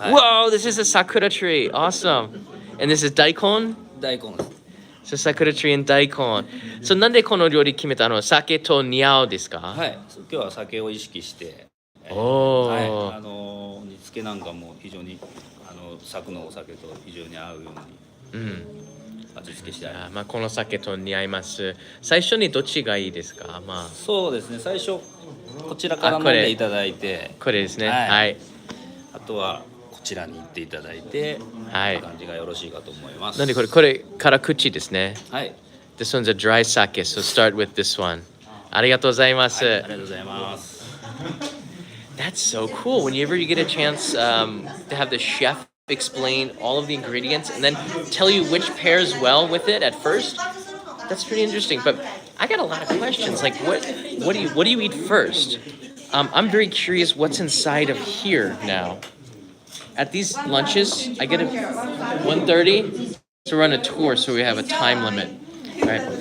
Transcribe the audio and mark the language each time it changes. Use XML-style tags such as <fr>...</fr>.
<en>Whoa, this is a sakura tree. Awesome. And this is 大根？</en> <ja>大根です。</ja> <en>So 桜 tree and 大根。</en> <ja>So なんでこの料理決めたの？酒と似合うですか？はい。今日は酒を意識して。はい。煮付けなんかも非常に佐久のお酒と非常に合うように。味付けしてあります。この酒と似合います。最初にどっちがいいですか？そうですね。最初こちらから飲んでいただいて、これですね。はい。あとはこちらに行っていただいて、はい。感じがよろしいかと思います。なんでこれ辛口ですね。はい。</ja> <en>This one's a dry sake, so start with this one.</en> <ja>ありがとうございます。ありがとうございます。</ja> <en>That's so cool. Whenever you get a chance to have the chef explain all of the ingredients and then tell you which pairs well with it at first, that's pretty interesting. But I got a lot of questions. Like, what do you eat first? I'm very curious what's inside of here now. At these lunches, I get a 1:30 to run a tour, so we have a time limit, right?</en>